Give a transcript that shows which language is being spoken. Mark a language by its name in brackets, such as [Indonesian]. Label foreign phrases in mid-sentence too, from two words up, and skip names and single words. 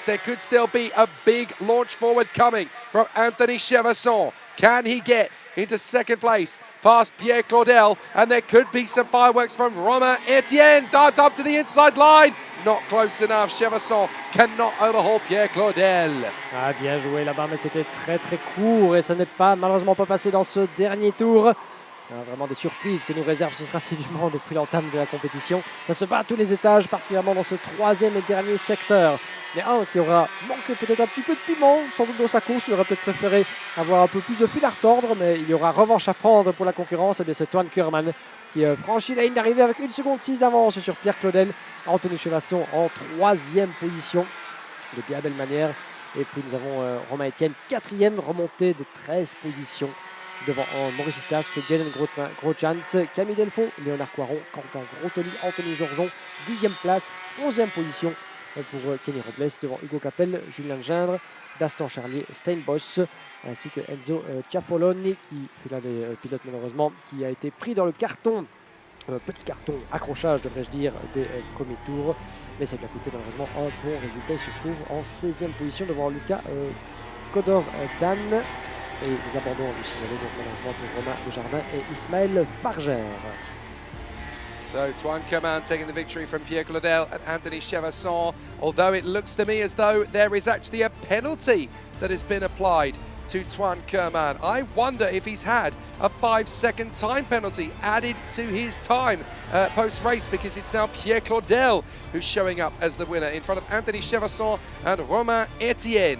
[English] There could still be a big launch forward coming from Anthony Chevasson. Can he get into second place past Pierre Claudel? And there could be some fireworks from Romain Etienne. Dived up to the inside line. Not close enough. Chevasson cannot overhaul Pierre Claudel. [French] Ah, bien joué là-bas, mais c'était très très court et ça n'est pas malheureusement pas passé dans ce dernier tour. Vraiment des surprises que nous réserve ce rassemblement depuis l'entame de la compétition. Ça se bat à tous les étages, particulièrement dans ce troisième et dernier secteur. Mais un qui aura manqué peut-être un petit peu de piment, sans doute dans sa course. Il aurait peut-être préféré avoir un peu plus de fil à retordre, mais il y aura revanche à prendre pour la concurrence. Et bien c'est Toine Kerman qui franchit la ligne d'arrivée avec 1 seconde 6 d'avance sur Pierre Claudel. Anthony Chevasson en 3e position de bien belle manière. Et puis nous avons Romain Etienne, 4e, remontée de 13 positions. Devant Maurice Istas, Jaden Grotjans, Camille Delfaux, Léonard Coiron, Quentin Grotoli, Anthony Georgeon, 10e place, 11e position pour Kenny Robles, devant Hugo Capel, Julien Gindre, Dastan Charlier, Steinboss, ainsi que Enzo Ciaffoloni, qui fut l'un des pilotes malheureusement, qui a été pris dans le carton, petit carton, accrochage devrais-je dire, des premiers tours, mais ça lui a coûté malheureusement un bon résultat. Il se trouve en 16e position devant Lucas Codor-Dan. Et les abandons du signalé donc malheureusement pour Romain Desjardins et Ismaël Farger. [English] So Toine Kerman taking the victory from Pierre Claudel and Anthony Chevasson, although it looks to me as though there is actually a penalty that has been applied to Toine Kerman. I wonder if he's had a 5-second time penalty added to his time post-race, because it's now Pierre Claudel who's showing up as the winner in front of Anthony Chevasson and Romain Etienne.